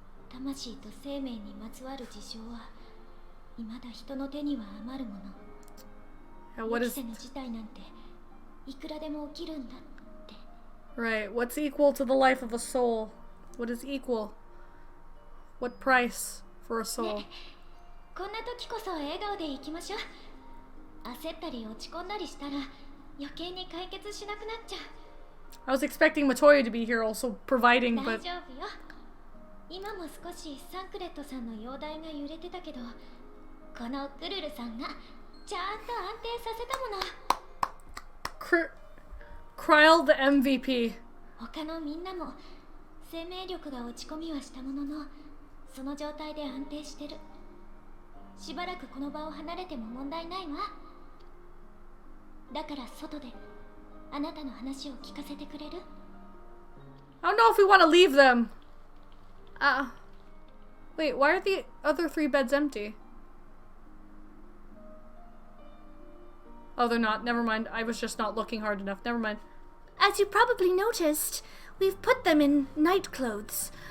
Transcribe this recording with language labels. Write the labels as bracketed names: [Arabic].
[Japanese] 魂と生命にまつわる事象は未だ人の手には余るもの。予期せぬ事態なんていくらでも起きるんだって。 [English] Right, what's equal to the life of a soul? What is equal? What price for a soul? [Japanese] ね、こんな時こそ笑顔でいきましょう。焦ったり落ち込んだりしたら余計に解決しなくなっちゃう。 [English] I was expecting Matoya to be here also providing, [Japanese] 大 [English] but [Japanese] 丈夫よ。今も少しサンクレットさんの容体が揺れてたけど、このクルルさんがちゃんと安定させたもの。 [English] Kryl the MVP. [Japanese] 他のみんなも生命力が落ち込みはしたものの、その状態で安定してる。しばらくこの場を離れても問題ないわ。だから外であなたの話を聞かせてくれる？ [English] I don't know if we want to leave them. Wait, why are the other 3 beds empty? Oh, they're not. Never mind. I was just not looking hard enough. Never mind. As you probably noticed, we've put them in night clothes.